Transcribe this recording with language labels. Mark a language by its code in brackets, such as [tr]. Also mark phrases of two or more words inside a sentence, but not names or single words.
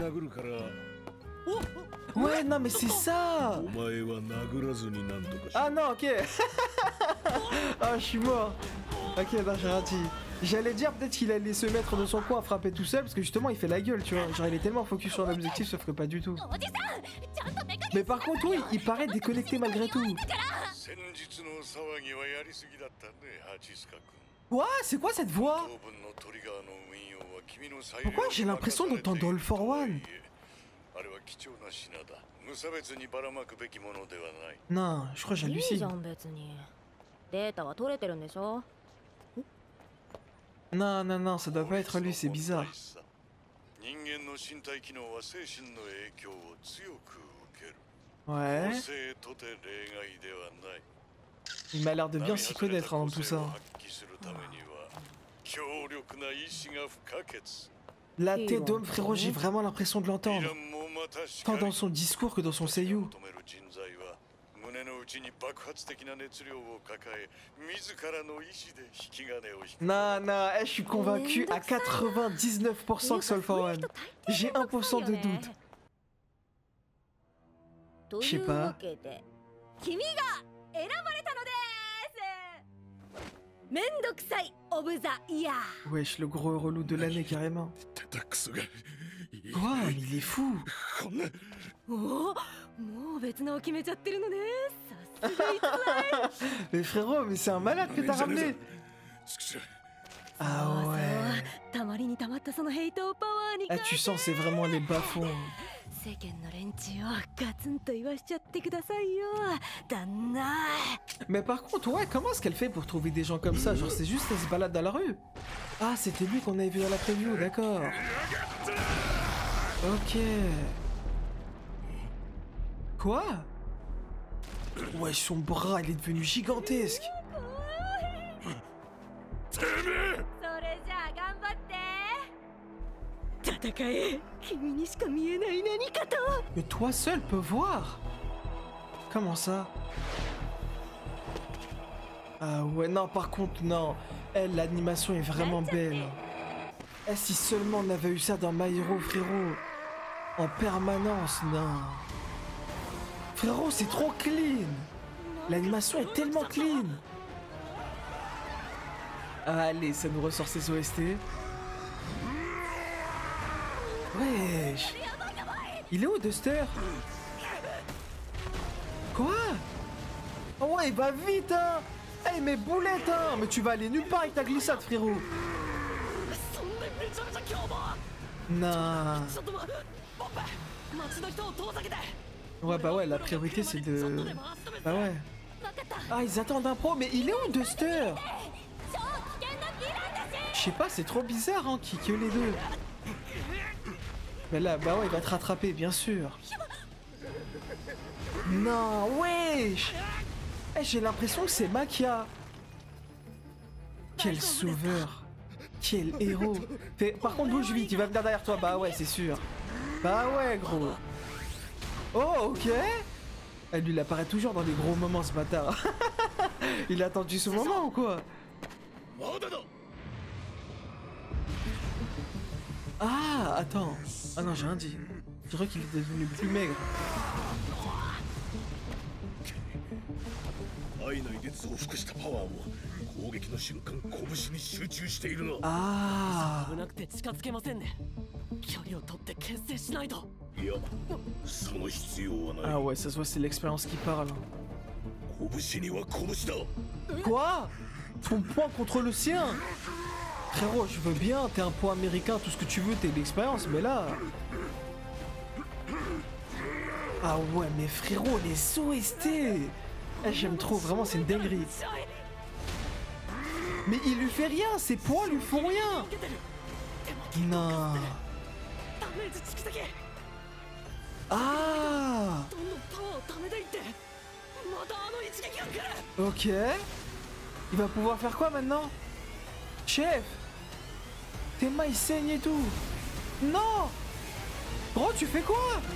[fr] Ouais, non mais c'est ça. Ah non, ok. Ah, je suis mort. Ok, non, j'ai rien dit. J'allais dire peut-être qu'il allait se mettre dans son coin à frapper tout seul parce que justement il fait la gueule, tu vois. Genre il est tellement focus sur l'objectif sauf que pas du tout. [ja] おじさんちゃんとメカニ [fr] Mais par contre oui, il paraît déconnecté malgré tout. [ja] 先日の騒ぎはやりすぎだったね、ハチスカ君。 [fr] Quoi? C'est quoi cette voix? [ja] 当分のトリガーの運用は君の裁量 [fr] Pourquoi j'ai l'impression d'entendre All for One? [ja] あれは貴重な品だ。無差別にばらまくべきものではない。 [fr] Non, je crois que [ja] いいじゃ [fr] j'hallucine. [ja] ん別にデータは取れてるんでしょ [fr] Non, non, non, ça doit pas être lui, c'est bizarre. [ja] 人間の身体機能は精神の影響を強く受ける。 [fr] Ouais. [ja] 個性とて例外ではない。 [fr] Il m'a l'air de bien s'y connaître hein, dans tout ça. [ja] 発揮するためには強力な意志が不可欠。 [fr] La tête d'homme, frérot, j'ai vraiment l'impression de l'entendre. [ja] もまたし [fr] Tant [ja] かり [fr] dans son discours que dans son seiyuu. [ja] 求める人材は胸の内に爆発的な熱量を抱え自らの意志で引き金を引く。 [fr] Non, non, je suis convaincu à 99% que Soul for One. J'ai 1% de doute. [ja] と [fr] Je sais [ja] いう [fr] pas. [ja] わけで君が選ばれたのですめんどくさいオブザイヤー [fr] Wesh, le gros relou de l'année carrément. [ja] てたくそが。 [fr] Quoi? Mais il est fou. [ja] こんな。おおもう別のを決めちゃってるのねさすが逸材 [fr] Mais frérot, mais c'est un malade que t'as ramené. [ja] ちくしょう。 [fr] Ah ouais. [ja] たまりにたまったそのヘイトパワーに [fr] Ah, tu sens, c'est vraiment les bas-fonds. [ja] 世間の連中をガツンと言わしちゃってくださいよ旦那 [fr] Mais par contre, ouais, comment est-ce qu'elle fait pour trouver des gens comme ça? Genre, c'est juste elle se balade dans la rue. Ah, c'était lui qu'on avait vu dans la preview, d'accord. Ok. Quoi? Ouais, son bras, il est devenu gigantesque. [ja] それじゃあ頑張って戦え君にしか見えない何かと [fr] Mais toi seul peux voir. Comment ça? Ah ouais, non, par contre, non. Elle, l'animation est vraiment belle. Eh, si seulement on avait eu ça dans My Hero, frérot. En permanence, non. Frérot, c'est trop clean. L'animation est tellement clean. Allez, ça nous ressort ses OST. Wesh. Il est où, Duster? Quoi? Oh ouais, il va vite, hein. Eh, mais boulette, hein. Mais tu vas aller nulle part avec ta glissade, frérot. [ja] そんでめちゃめちゃ凶暴 [fr] Non. [ja] ちょっとポップ街の人を遠ざけて [fr] Ouais, bah ouais, la priorité c'est de... Bah ouais. Ah, ils attendent un pro, mais il est où, Duster? [ja] 超危険なヴィランだし [fr] Je sais pas, c'est trop bizarre, hein, que les deux. Mais là, bah ouais, il va te rattraper, bien sûr. Non, wesh. Eh, j'ai l'impression que c'est Makia. Quel sauveur. Quel héros. Par contre, bouge vite, il va venir derrière toi. Bah ouais, c'est sûr. Bah ouais, gros. Oh, ok. Eh, lui, il apparaît toujours dans les gros moments, ce bâtard. Il a attendu ce moment ou quoi? Ah, attends. Ah non, j'ai rien dit. Je crois qu'il est devenu plus maigre. [ja] 体内で増幅したパワーを攻撃の瞬間拳に集中しているの。 [fr] Ah. [ja] 危なくて近づけませんね距離を取って牽制しないといや、その必要はない。 [fr] Ah ouais, ça se voit, c'est l'expérience qui parle. [ja] 拳には拳だ。 [fr] Quoi? Ton poing contre le sien? Frérot, je veux bien, t'es un poing américain, tout ce que tu veux, t'es de l'expérience, mais là... Ah ouais, mais frérot, les OST. Eh, j'aime trop, vraiment, c'est une dinguerie. Mais il lui fait rien, ses poings lui font rien. Non. [ja] ダメージ蓄積 [fr] Ah. [ja] どんどんパワーを溜めていってまたあの一撃が来る [fr] Ok. Il va pouvoir faire quoi maintenant? Chef. Tes mains ils saignent et tout. Non. Gros, tu fais quoi?